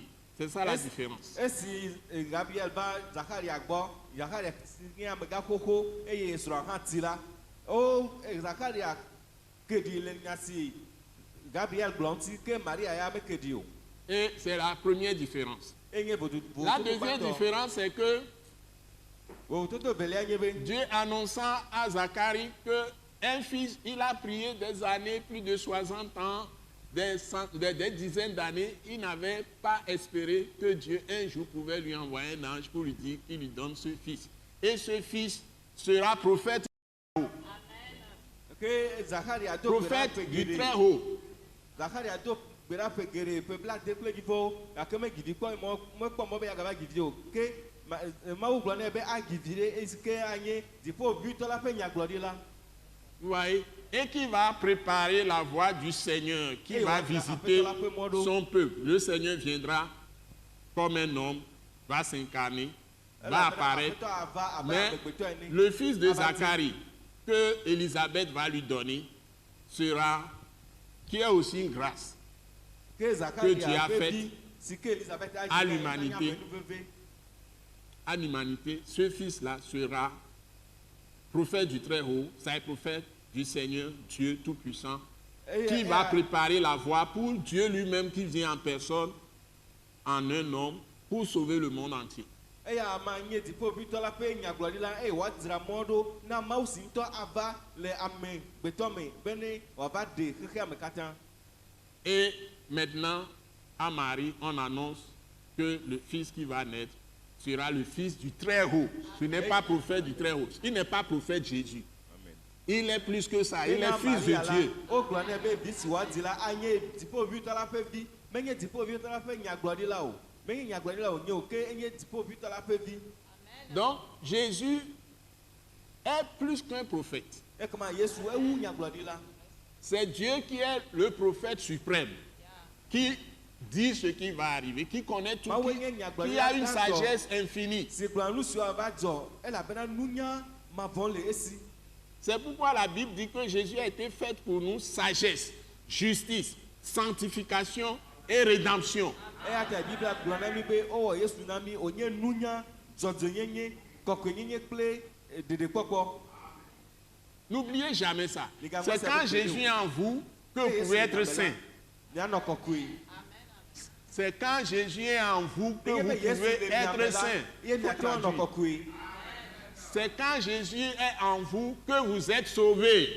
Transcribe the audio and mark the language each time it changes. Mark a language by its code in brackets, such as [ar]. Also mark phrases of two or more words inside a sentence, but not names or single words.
[fr] C'est ça la différence. [ee] esi Gabriel va Zacharia gbɔ Zacharia si nye amegã xoxo eye srɔ̃a hã ti la o Zacharia keɖi le nya si Gabriel gblɔ ŋuti ke Maria ya mekeɖi o. [fr] Et c'est la première différence. [ee] Enye [fr] La deuxième différence, c'est que [ee] vovototo velia nye be [fr] Dieu annonçant à Zacharie qu'un fils, il a prié des années, plus de 60 ans, des dizaines d'années, il n'avait pas espéré que Dieu un jour pouvait lui envoyer un ange pour lui dire qu'il lui donne ce fils. Et ce fils sera prophète, [ee] ke Zacharia do [fr] prophète [ee] gbeɖaƒe [fr] du [ee] geɖe [fr] Très-Haut. [ee] Zacharia do gbeɖaƒe geɖe ƒe blaade kple dziƒo gake megidi kpɔ mekpɔ mɔ be yagava gidi o ke Mawu gblɔ nɛ be agidi ɖe esi ke anye dziƒoʋĩtɔ la ƒe nyagblɔɖila. [fr] Vous voyez? Et qui va préparer la voie du Seigneur, qui va visiter son peuple. Le Seigneur viendra comme un homme, va s'incarner, va apparaître. Mais le fils de Zacharie, que Élisabeth va lui donner, sera, qui est aussi une grâce que Dieu a faite à l'humanité. À l'humanité, ce fils-là sera prophète du Très-Haut, c'est prophète du Seigneur, Dieu Tout-Puissant, qui va préparer la voie pour Dieu lui-même qui vient en personne, en un homme, pour sauver le monde entier. [ee] eya ama nye dziƒoʋĩtɔ la ƒe nyagblɔɖila eye wòadzra mɔ ɖo na Mawu si ŋutɔ ava le amegbetɔ me bene wòava ɖe xexea me katã. [fr] Et maintenant, à Marie, on annonce que le fils qui va naître sera le fils du Très-Haut. Ce n'est pas prophète du Très-Haut. Il n'est pas prophète Jésus. Il est plus que ça. Il est fils de Dieu. [ee] Wogblɔ nɛ be vi si wòadzi la anye dziƒoʋĩtɔ la ƒe vi, menye dziƒoʋĩtɔ la ƒe nyagblɔɖila o, menye nyagblɔɖila o nye o, ke enye dziƒoʋĩtɔ la ƒe vi. [fr] Donc, Jésus est plus qu'un prophète. [ee] Ekema Yesu ewu nyagblɔɖila. [fr] C'est Dieu qui est le prophète suprême, qui dit ce qui va arriver, qui connaît tout, qui a une sagesse infinie. [ee] Si gblɔ nu siwo ava dzɔ, elabena nunya mavɔ le esi. [fr] C'est pourquoi la Bible dit que Jésus a été fait pour nous sagesse, justice, sanctification et rédemption. [ee] Eya ta Biblia gblɔ na mi be owɔ Yesu na mi wònye nunya, dzɔdzɔnyenye, kɔkɔenyenye kple ɖeɖekpɔkpɔ. [fr] N'oubliez jamais ça. C'est quand Jésus est en vous que vous pouvez être saint. C'est quand Jésus est en vous que vous pouvez être saint. C'est quand Jésus est en vous que vous êtes sauvés.